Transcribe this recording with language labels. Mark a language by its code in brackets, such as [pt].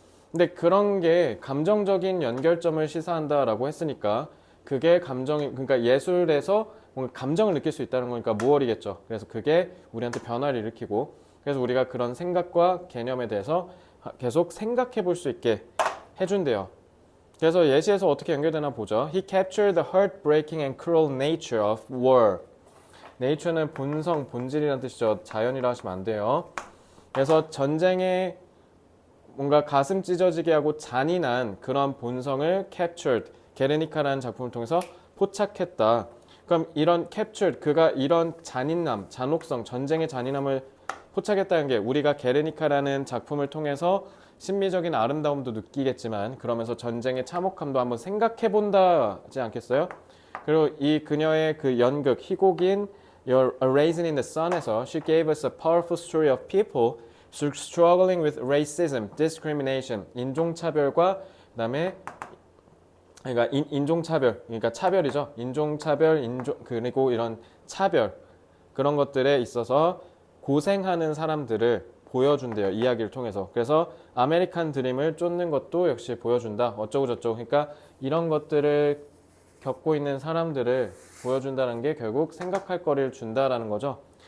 [ko] 근데 그런 게 감정적인 연결점을 시사한다라고 했으니까 그게 그러니까 예술에서 뭔가 감정을 느낄 수 있다는 거니까 무얼이겠죠. 그래서 그게 우리한테 변화를 일으키고, 그래서 우리가 그런 생각과 개념에 대해서 계속 생각해 볼 수 있게 해준대요. 그래서 예시에서 어떻게 연결되나 보죠. [en] He captured the heartbreaking and cruel nature of war. [ko] nature는 본성, 본질이라는 뜻이죠. 자연이라 하시면 안 돼요. 그래서 전쟁의 뭔가 가슴 찢어지게 하고 잔인한 그런 본성을 captured, 게르니카라는 작품을 통해서 포착했다. 그럼 이런 captured, 그가 이런 잔인함, 잔혹성, 전쟁의 잔인함을 포착했다는 게 우리가 게르니카라는 작품을 통해서 심미적인 아름다움도 느끼겠지만 그러면서 전쟁의 참혹함도 한번 생각해 본다지 않겠어요? 그리고 이 그녀의 그 연극 희곡인 Your A Raisin in the Sun에서 [en] She gave us a powerful story of people struggling with racism, discrimination, [ko] 인종차별과 그다음에 그러니까 인종차별, 그러니까 차별이죠. 인종차별, 그리고 이런 차별 그런 것들에 있어서 고생하는 사람들을 보여준대요. 이야기를 통해서. 그래서 아메리칸 드림을 쫓는 것도 역시 보여준다. 어쩌고 저쩌고. 그러니까 이런 것들을 겪고 있는 사람들을 보여준다는 게 결국 생각할 거리를 준다라는 거죠.